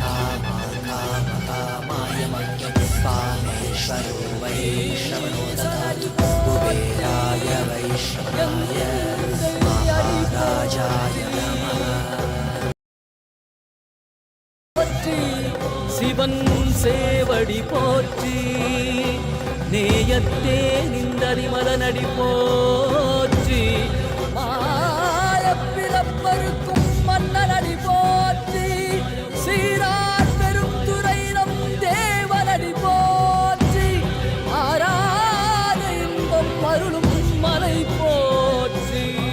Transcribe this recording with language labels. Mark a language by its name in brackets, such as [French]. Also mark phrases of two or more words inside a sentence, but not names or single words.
[Sanskrit] कामाय मह्यं कामेश्वरो वै श्रवणो ददातु कुबेराय वै श्रवणाय महाराजाय नमः. [Tamil] சிவன் சேவடி போற்றி, நேயத்தே நிந்தரிமலனடி போற்றி, மாயப்பிறப்பருக்கும் மன்னனடி போற்றி, சீரார் பெருந்துரை நம் தேவனடி போற்றி, ஆராத இன்பம் அருளும் மலை போற்றி.